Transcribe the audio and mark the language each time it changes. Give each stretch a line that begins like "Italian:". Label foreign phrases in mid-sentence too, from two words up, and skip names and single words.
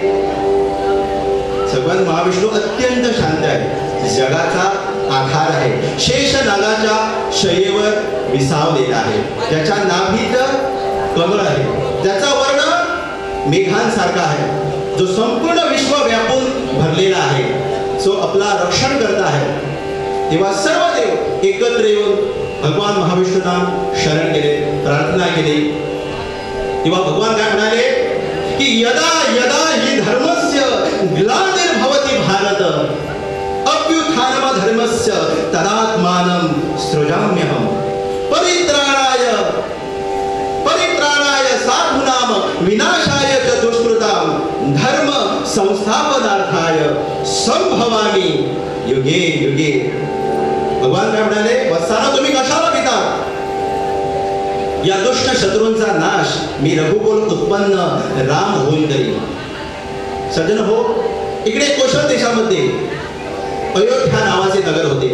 Marathi: भगवान महाविष्णू अत्यंत शांत आहे, जगाचा आधार आहे, शेष नागाच्या शयेवर विसावलेला आहे, त्याच्या नाभीत कमळ आहे, त्याचा वर्ण मेघांसारखा आहे, जो संपूर्ण विश्व व्यापून भरलेला आहे, जो आपला रक्षण करता आहे. तेव्हा सर्व देव एकत्र येऊन भगवान महाविष्णूंना शरण गेले, प्रार्थना केली. तेव्हा भगवान काय म्हणाले की
Sanskrit: यदा यदा हि धर्मस्य ग्लानिर्भवति भारत अभ्युत्थानम धर्मस्य तदात्मानं सृजाम्यहम् परित्राणाय साधूनां विनाशाय च दुष्कृतां धर्म संस्थापनार्थाय संभवामि युगे युगे.
Marathi: भगवान काय म्हणाले, वत्सानो तुम्ही कशाला पिता? या दुष्ट शत्रूंचा नाश मी रघुकुल उत्पन्न राम होऊन करीन. सज्जन हो, इकडे कोशल देशामध्ये अयोध्या नावाचे नगर होते.